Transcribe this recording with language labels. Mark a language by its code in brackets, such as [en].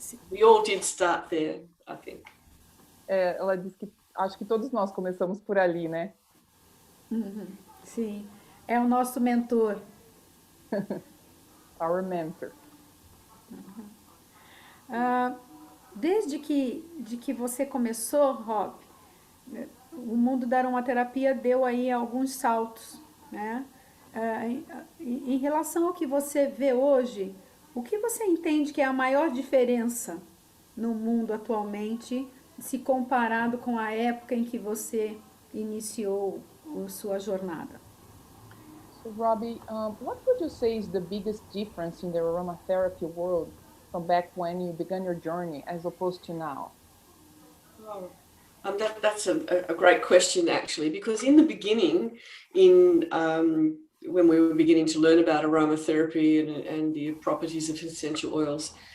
[en] We all did start there, I think. [pt] Ela diz que acho que todos nós começamos por ali, né? Sim, é o nosso mentor. [en] Our mentor. [pt] Desde que você começou, Rob, o mundo da aromaterapia deu aí alguns saltos, né? Em relação ao que você vê hoje, o que você entende que é a maior diferença no mundo atualmente, se comparado com a época em que você iniciou a sua jornada? [en] So, Robbi, what would you say is the biggest difference in the aromatherapy world from back when you began your journey as opposed to now? That's a great question, actually, because in the beginning, when we were beginning to learn about aromatherapy and the properties of essential oils,